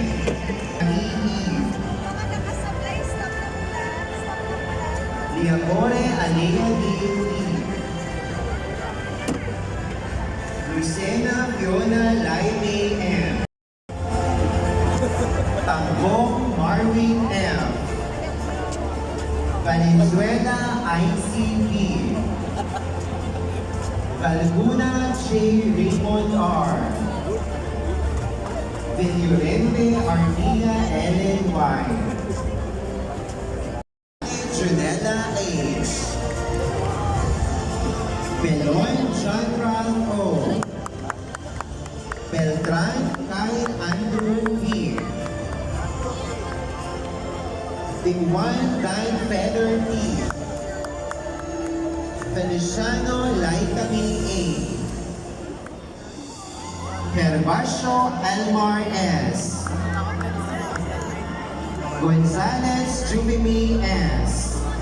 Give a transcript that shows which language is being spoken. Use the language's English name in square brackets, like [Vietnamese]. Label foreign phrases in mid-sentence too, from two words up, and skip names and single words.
[Filipino] Eve, Liamore Alea D.U.E. Lucena Fiona Laime M. Tanggong Marwin M. Valenzuela ICP. Valguna J. Raymond R. Villorente Armina Ellen Y. Junella H. Belon John Ralph O. Beltran Kyle Andrew V. Dingwan Dan Feather T. Feliciano Laitami A. Gervasio Elmar S. Gonzales Jubimi S.